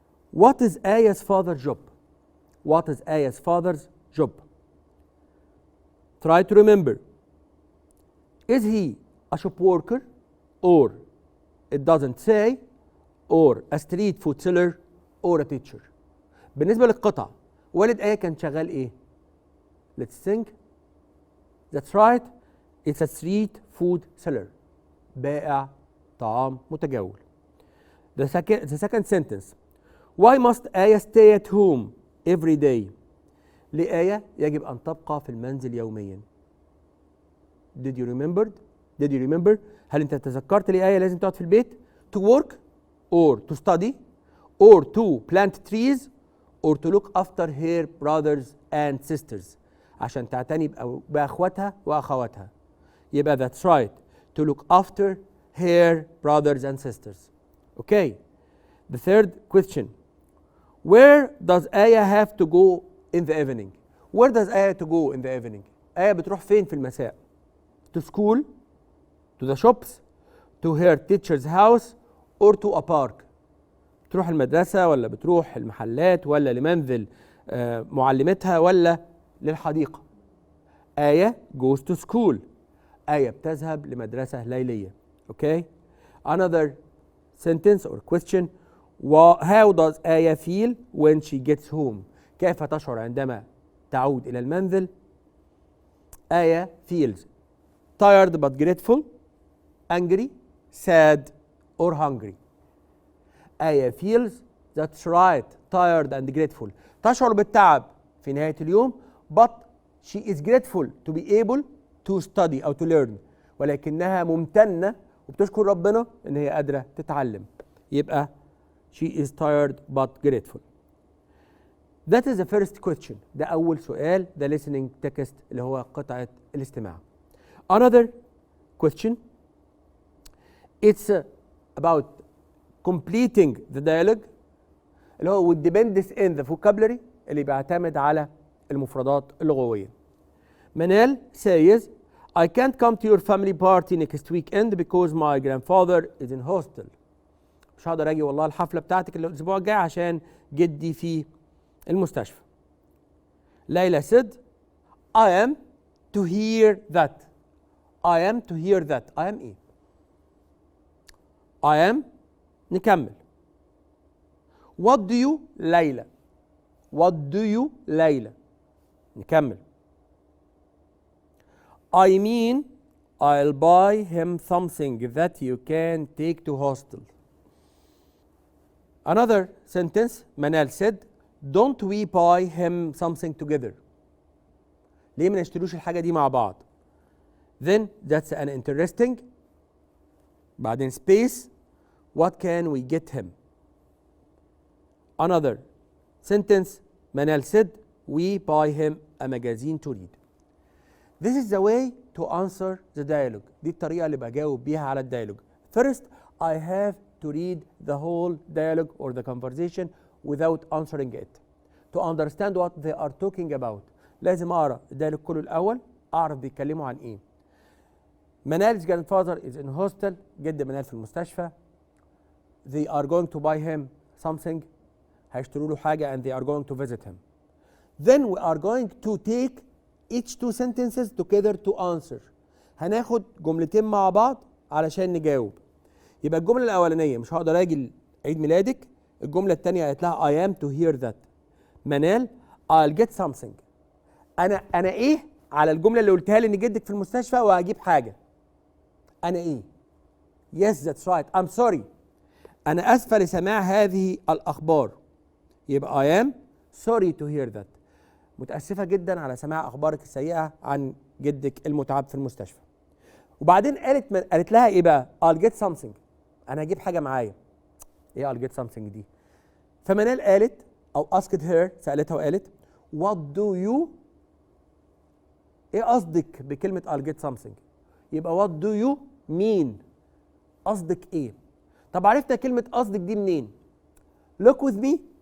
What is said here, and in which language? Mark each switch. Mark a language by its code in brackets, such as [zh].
[en] What is Aya's father's job? What is Aya's father's job? Try to remember. Is he a shop worker, or it doesn't say, or a street food seller, or a teacher? [ar] بالنسبة للقطع والد آية كان شغال إيه؟ [en] Let's think. That's right. It's a street food seller. [ar] بائع طعام متجول. [en] The second sentence. Why must آية stay at home every day? [ar] لآية يجب أن تبقى في المنزل يوميا. [en] Did you remember? Did you remember؟ [ar] هل انت تذكرت ليه آية لازم تقعد في البيت؟ [en] To work or to study or to plant trees or to look after her brothers and sisters. [ar] عشان تعتني بأخواتها وأخواتها. [en] يبقى that's right. To look after her brothers and sisters. Okay. The third question. Where does Aya have to go in the evening? Where does Aya to go in the evening? Aya [ar] بتروح فين في المساء؟ [en] To school, to the shops, to her teacher's house, or to a park. [ar] بتروح المدرسة ولا بتروح المحلات ولا لمنزل معلمتها ولا للحديقة؟ آية [en] goes to school. [ar] آية بتذهب لمدرسة ليلية. Okay. [en] Another sentence or question. How does آية feel when she gets home? [ar] كيف تشعر عندما تعود إلى المنزل؟ [en] آية feels tired but grateful, angry, sad, or hungry. آية feels that's right, tired and grateful. [ar] تشعر بالتعب في نهاية اليوم [en] but she is grateful to be able to study أو to learn. [ar] ولكنها ممتنة وبتشكر ربنا إن هي قادرة تتعلم. [en] يبقى she is tired but grateful. That is the first question. [ar] ده أول سؤال. ده listening text اللي هو قطعة الاستماع. [en] Another question. It's about completing the dialogue اللي هو with depends in the vocabulary [ar] اللي بيعتمد على المفردات اللغوية. [en] منال says I can't come to your family party next weekend because my grandfather is in hospital. [ar] مش هقدر اجي والله الحفلة بتاعتك الأسبوع الجاي عشان جدي في المستشفى. [en] ليلى said I am to hear that. I am to hear that. I am ايه؟ I am [ar] نكمل. [en] What do you ليلى؟ What do you ليلى؟ [ar] نكمل. [en] I mean I'll buy him something that you can take to hostel. Another sentence. Manal said don't we buy him something together. [ar] ليه ما نشتروش الحاجة دي مع بعض؟ [en] Then that's an interesting. [ar] بعدين space. [en] What can we get him? Another sentence. Manal said we buy him a magazine to read. This is the way to answer the dialogue. [ar] دي الطريقة اللي بجاوب بيها على الديالوج. [en] First, I have to read the whole dialogue or the conversation without answering it. To understand what they are talking about. [ar] لازم أقرأ الديالوج كله الأول أعرف بيتكلموا عن إيه. [en] Manal's grandfather is in hospital. [ar] جد منال في المستشفى. [en] They are going to buy him something. [ar] هيشتروا له حاجة [en] and they are going to visit him. Then we are going to take each two sentences together to answer. [ar] هناخد جملتين مع بعض علشان نجاوب. يبقى الجملة الأولانية مش هقدر أجي عيد ميلادك. الجملة الثانية قالت لها [en] I am to hear that. منال I'll get something. [ar] أنا إيه على الجملة اللي قلتها لي إن جدك في المستشفى وهجيب حاجة. أنا إيه؟ [en] Yes that's right. I'm sorry. [ar] أنا أسفة لسماع هذه الأخبار. [en] يبقى I am sorry to hear that. [ar] متأسفة جدا على سماع أخبارك السيئة عن جدك المتعب في المستشفى. وبعدين قالت لها إيه بقى؟ [en] I'll get something. [ar] أنا هجيب حاجة معايا. إيه I'll get something دي؟ فمنال قالت أو asked her سألتها وقالت [en] What do you [ar] إيه قصدك بكلمة I'll get something؟ يبقى [en] what do you mean؟ [ar] قصدك إيه؟ طب عرفنا كلمة قصدك دي منين؟ [en] Look with me.